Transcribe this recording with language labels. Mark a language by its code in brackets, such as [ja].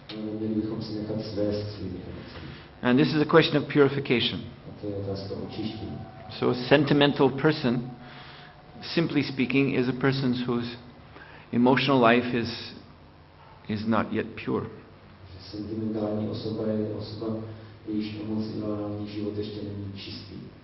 [cs] Neměli bychom se nechat svést svými emocemi. [en] And this is a question of purification. [cs] A to je otázka očištění. [en] So a sentimental person, simply speaking, is a person whose emotional life is not yet pure. [cs] Sentimentální osoba je osoba, jejíž emocionální život ještě není čistý.